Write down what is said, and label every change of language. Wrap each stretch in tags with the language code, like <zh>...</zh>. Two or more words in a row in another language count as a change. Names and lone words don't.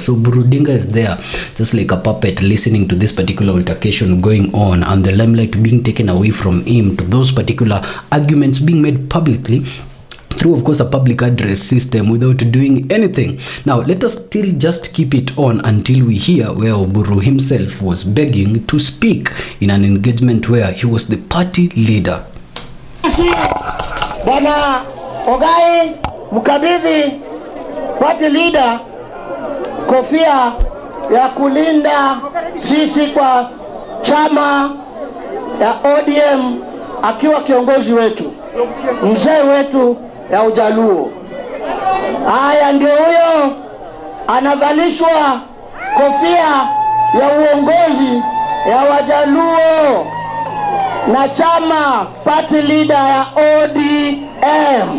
<en>So Odinga is there just like a puppet, listening to this particular altercation going on and the limelight being taken away from him to those particular arguments being made publicly through, of course, a public address system without doing anything. Now, let us still just keep it on until we hear where Oburu himself was begging to speak in an engagement where he was the party leader.</en> <sw>Bwana Ogai mkabidhi</sw> <en>party leader</en> <sw>kofia ya kulinda sisi kwa chama ya ODM, akiwa kiongozi wetu, mzee wetu ya Ujaluo. Haya, ndio huyo anavalishwa kofia ya uongozi ya Wajaluo na chama</sw> <en>party leader</en> <sw>ya ODM.</sw>